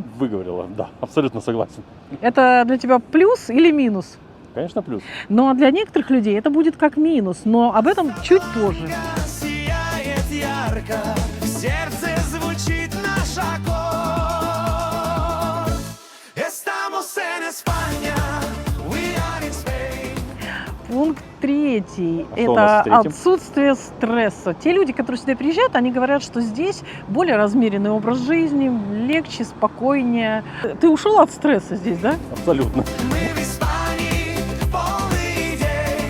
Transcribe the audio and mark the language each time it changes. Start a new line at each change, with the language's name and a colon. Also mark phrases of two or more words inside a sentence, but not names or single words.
Russian: Выговорила, да, абсолютно согласен. Это для тебя плюс или минус? Конечно, плюс. Но для некоторых людей это будет как минус, но об этом чуть позже. Сияет ярко, в сердце звучит наш аккорд.
Spanish: Estamos en España,
English: we are in Spain.
Russian: Пункт 3 – А что у нас это в третьем? отсутствие стресса. Те люди, которые сюда приезжают, они говорят, что здесь более размеренный образ жизни, легче, спокойнее. Ты ушел от стресса здесь, да? Абсолютно. Мы в Испании, полны идей.